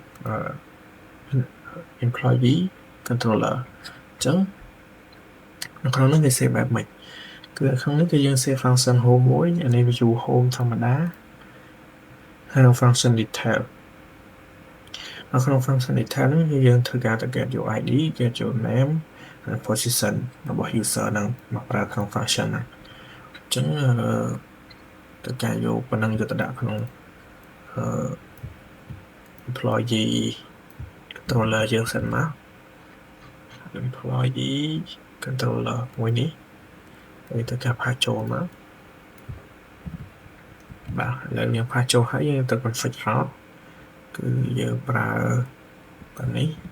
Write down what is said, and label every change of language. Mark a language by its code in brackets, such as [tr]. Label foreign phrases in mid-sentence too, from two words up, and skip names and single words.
[en] employee controller [km] អញ្ចឹងនៅក្នុងនេះវា save បែបម៉េចគឺក្នុងនេះគឺយើង save [en] function home [km] មួយអានេះ [en] view home [km] ធម្មតាហើយនៅ [en] function detail [km] នៅក្នុង [en] function detail [km] នេះគឺយើងធ្វើការ [en] get your ID get your name [km] និង position របស់ user ហ្នឹងមកប្រើក្នុង function ហ្នឹងអញ្ចឹងត្រូវការយកប៉ុណ្ណឹងយកទៅដាក់ក្នុង [en] employee controller [km] យើងសិនមក [en] employee controller [km] មួយនេះហើយទៅការផាសចូលមកបាទឥឡូវយើងផាសចូលហើយយើងទៅ [en] config route [km] គឺយើងប្រើប៉ុណ្នេះ